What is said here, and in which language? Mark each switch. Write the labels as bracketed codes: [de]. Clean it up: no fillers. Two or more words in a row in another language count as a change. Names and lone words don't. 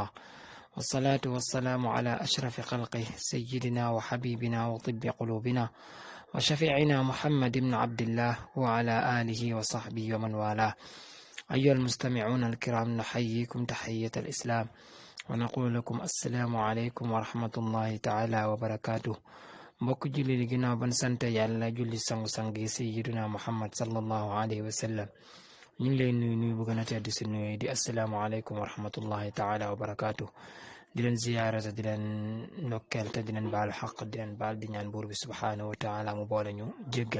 [ar] والصلاة والسلام على أشرف خلقه سيدنا وحبيبنا وطب قلوبنا وشفيعنا محمد بن عبد الله وعلى آله وصحبه ومن والاه. أيها المستمعون الكرام، نحييكم تحية الإسلام ونقول لكم السلام عليكم ورحمة الله تعالى وبركاته. [wo] mbokk julli li ginnaaw ban sant yàlla julli sangu-sang yi sayyiduna Muhammad [ar] صلى الله عليه وسلم, [wo] ñu ngi leen nuyu bu gën a tedd si nuyu di [ar] السلام عليكم ورحمة الله تعالى وبركاته. [wo] di leen ziyaara te di leen ndokkeel te di leen baalu xaq di leen baal di ñaan buur bi [ar] سبحانه وتعالى [wo] mu boole ñu jéggal.